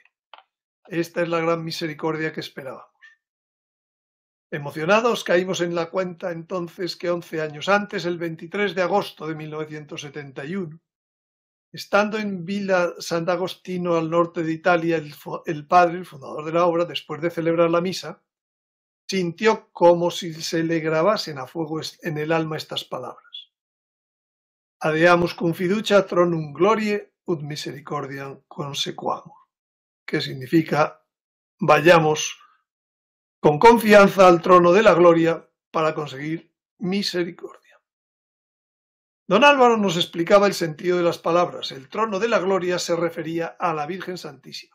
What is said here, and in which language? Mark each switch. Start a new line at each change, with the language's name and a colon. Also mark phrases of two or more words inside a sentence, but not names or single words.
Spanish: Esta es la gran misericordia que esperábamos. Emocionados, caímos en la cuenta entonces que 11 años antes, el 23 de agosto de 1971, estando en Villa Sant'Agostino, al norte de Italia, el padre, el fundador de la obra, después de celebrar la misa, sintió como si se le grabasen a fuego en el alma estas palabras:
Latin: Adeamus cum fiducia tronum gloriae ut misericordiam consequamur,
Spanish: que significa: vayamos con confianza al trono de la gloria para conseguir misericordia. Don Álvaro nos explicaba el sentido de las palabras. El trono de la gloria se refería a la Virgen Santísima.